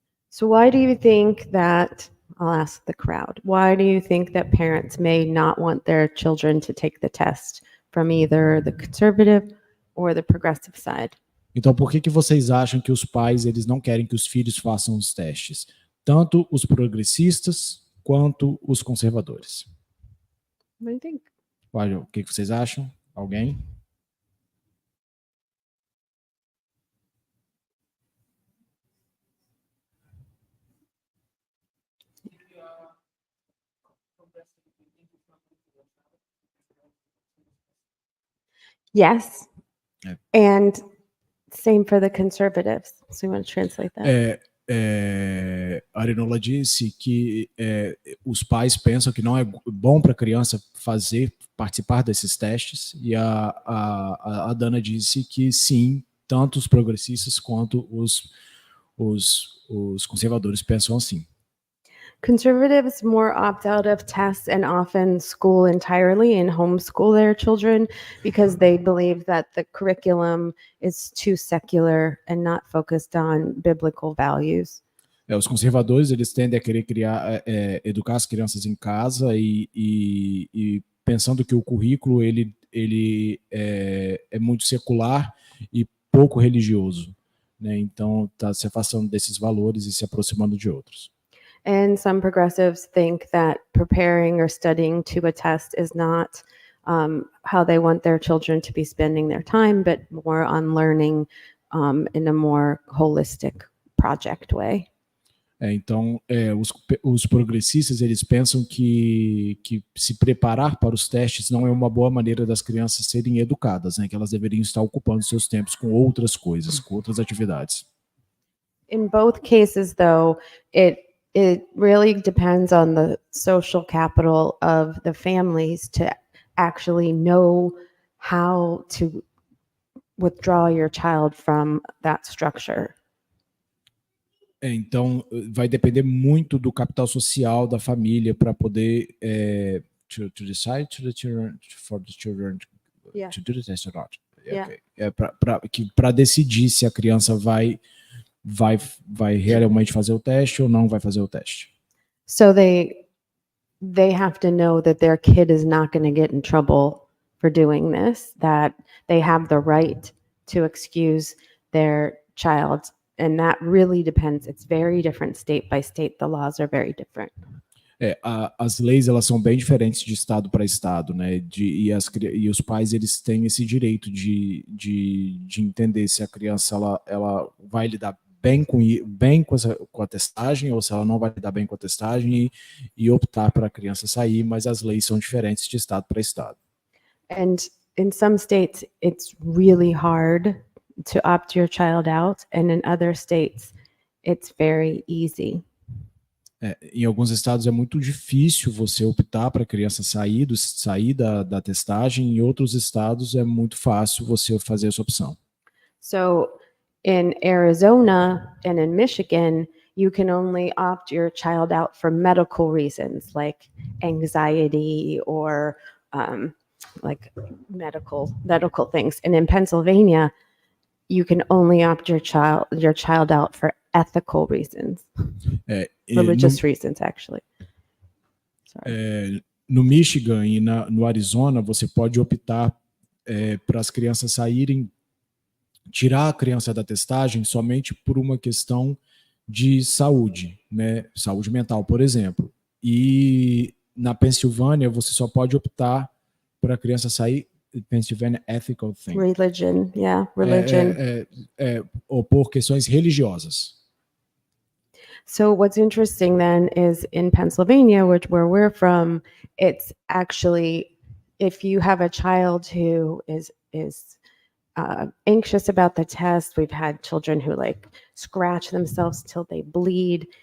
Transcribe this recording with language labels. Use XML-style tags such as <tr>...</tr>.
<en>So why do you think that, I'll ask the crowd, why do you think that parents may not want their children to take the test from either the conservative or the progressive side?</en> <pt>Então, por que vocês acham que os pais eles não querem que os filhos façam os testes? Tanto os progressistas quanto os conservadores.</pt> <en>What do you think?</en> <pt>Olha, o que vocês acham? Alguém?</pt> <en>Yes. And same for the conservatives. So you want to translate that?</en> <pt>A Arinola disse que os pais pensam que não é bom para a criança participar desses testes, e a Dana disse que sim, tanto os progressistas quanto os conservadores pensam assim.</pt> <en>Conservatives more opt out of tests and often school entirely and homeschool their children because they believe that the curriculum is too secular and not focused on biblical values.</en> <pt>Os conservadores eles tendem a querer educar as crianças em casa e pensando que o currículo ele é muito secular e pouco religioso, né? Então está se afastando desses valores e se aproximando de outros.</pt> <en>And some progressives think that preparing or studying to a test is not how they want their children to be spending their time, but more on learning in a more holistic project way.</en> <pt>Então, os progressistas, eles pensam que se preparar para os testes não é uma boa maneira das crianças serem educadas, né? Que elas deveriam estar ocupando seus tempos com outras coisas, com outras atividades.</pt> <en>In both cases, though, it really depends on the social capital of the families to actually know how to withdraw your child from that structure.</en> <pt>Então, vai depender muito do capital social da família para poder</pt> <en>to decide to the children,</en> <pt>for the children</pt> <en>Yeah. to do the test or not. Yeah. Okay.</en> <pt>Para decidir se a criança vai realmente fazer o teste ou não vai fazer o teste.</pt> <en>So they have to know that their kid is not going to get in trouble for doing this, that they have the right to excuse their child. And that really depends. It's very different state by state. The laws are very different.</en> <pt>As leis, elas são bem diferentes de estado para estado, né? E os pais, eles têm esse direito de entender se a criança ela vai lidar bem com a testagem ou se ela não vai lidar bem com a testagem e optar para a criança sair, mas as leis são diferentes de estado para estado.</pt> <en>And in some states, it's really hard to opt your child out, and in other states, it's very easy.</en> <pt>Em alguns estados é muito difícil você optar para a criança sair da testagem, em outros estados é muito fácil você fazer essa opção.</pt> <en>So in Arizona and in Michigan, you can only opt your child out for medical reasons like anxiety or like medical things. And in Pennsylvania, you can only opt your child out for ethical reasons. Religious reasons, actually. Sorry.</en> <pt>No Michigan e no Arizona, você pode optar para as crianças saírem, tirar a criança da testagem somente por uma questão de saúde, né? Saúde mental, por exemplo. E na Pensilvânia, você só pode optar para a criança sair,</pt> <en>Pennsylvania Ethical Thing. Religion, yeah, religion.</en> <pt>Ou por questões religiosas.</pt> <en>So what's interesting then is in Pennsylvania, where we're from, it's actually, if you have a child who is anxious about the test, we've had children who like scratch themselves till they bleed.</en>